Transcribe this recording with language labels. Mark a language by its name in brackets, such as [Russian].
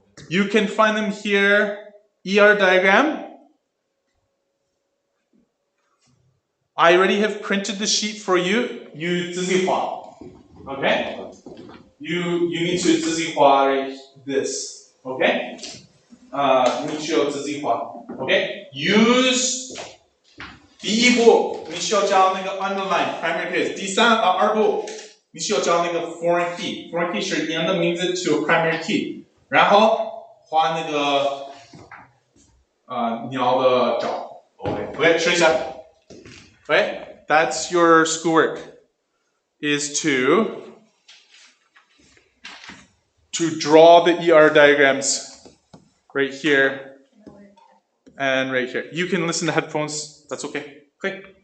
[English] You can find them here. ER diagram. I already have printed the sheet for you. You [Chinese] 自己画. [English] Okay? You need to [Chinese] 自己画 [English] this. Okay? You need to [Chinese] 自己画. [English] Okay? [Chinese] Use 第一步你需要教那个 underline primary case。二步你需要教那个 foreign key。 foreign key 是一样的名字 [English] to primary key。 [Chinese] 然后画那个鸟的脚。OK， 试一下。 [English] Okay, that's your schoolwork. Is to draw the ER diagrams right here and right here. You can listen to headphones. That's okay. Okay.